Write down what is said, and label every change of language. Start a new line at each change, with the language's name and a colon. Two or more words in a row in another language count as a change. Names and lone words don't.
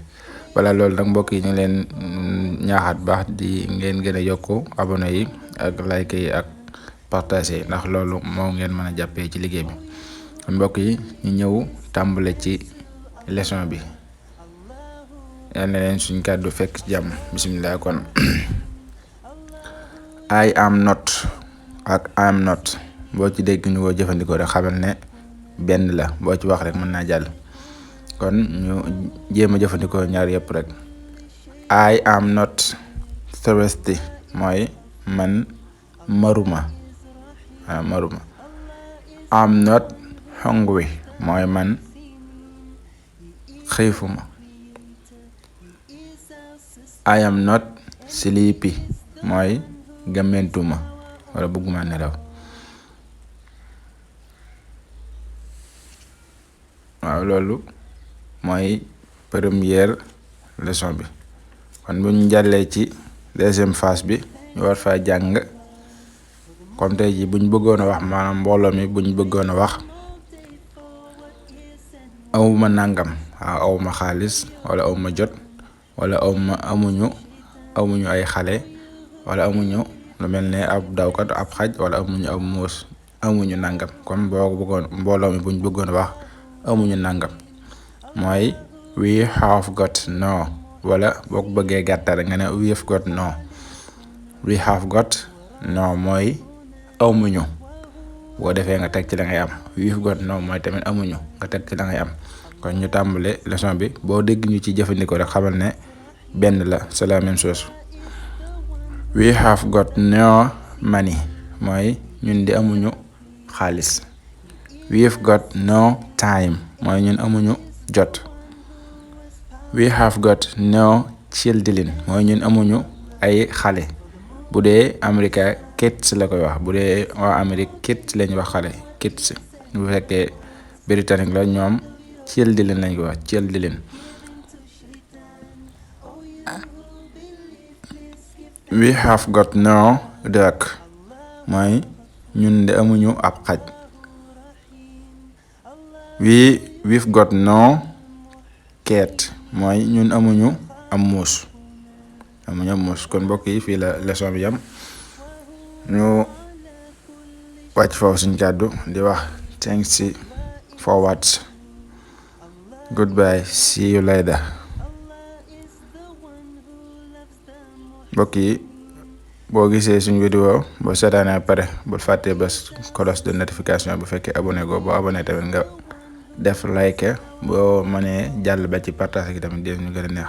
Wolof: wala loolu nag mbokk yi ñu leen ñaaxaat baax di ngeen gën a yokku abonné yi ak like yi ak partager ndax loolu moo ngeen mën a jàppee ci liggéey bi. mbokk yi ñu ñëw tàmbale ci leçon bi yal na leen suñ kàddu fekk jàmm bismillah. kon
English: I am not
Wolof: ak
English: I am not
Wolof: boo ci dégg ñu ko jëfandikoo rek xamal ne benn la boo ci wax rek mën naa jàll. kon ñu jéem a jëfandikoo ñaar yëpp rek.
English: I am not thirsty
Wolof: mooy man maruma maruma.
English: I'm not hungry
Wolof: mooy man xiifuma.
English: I am not sleepy
Wolof: mooy gëmmentuma wala bëgguma nelaw. waaw loolu mooy
French: première leçon
Wolof: bi. kon bu ñu jàllee ci
French: deuxième phase
Wolof: bi ñu war fa jàng comme tey ji buñ bëggoon a wax maanaam mbooloo mi buñ bëggoon a wax awma nangam waaw awma xaalis wala awma jot wala amuñu ay xale wala amuñu lu mel ne ab dawkat ab xaj wala amuñu ab muus amuñu nangam. comme boo bëggoon mbooloo mi buñ bëggoon a wax amuñu nangam mooy
English: we have got no
Wolof: wala boo ko bëggee gàttal nga ne
English: we have got no. we have got no
Wolof: mooy amuñu boo defee nga teg ci la ngay am.
English: we have got no
Wolof: mooy tamit amuñu nga teg ci la ngay am. kon ñu tàmbale leçon bi boo dégg ñu ci jëfandikoo rek xamal ne benn la
French: c'est la même chose.
English: we have got no money
Wolof: mooy ñun di amuñu xaalis.
English: we have got no time
Wolof: mooy ñun amuñu jot.
English: we have got no children
Wolof: mooy ñun amuñu ay xale. bu dee America kids la koy wax bu dee waa Amérique kids lañ wax xale kids. bu fekkee britannique la ñoom children lañ ko wax children.
English: we have got no dog
Wolof: mooy ñun de amuñu ab xaj.
English: we've got no cat
Wolof: mooy ñun amuñu am muus kon mbokk yi fii la leçon bi yam ñu wàcc foofu suñ kàddu di wax
English: thanks for watch. Goodbye, see you later.
Wolof: mbokk yi boo gisee suñ vidéo boo seetaanee pare bul fàttee bés
French: cloche de notification
Wolof: bu fekkee abonné go boo abonné tamit nga def like boo mënee jàll ba ci partage gi tamit dinañu gën a neex.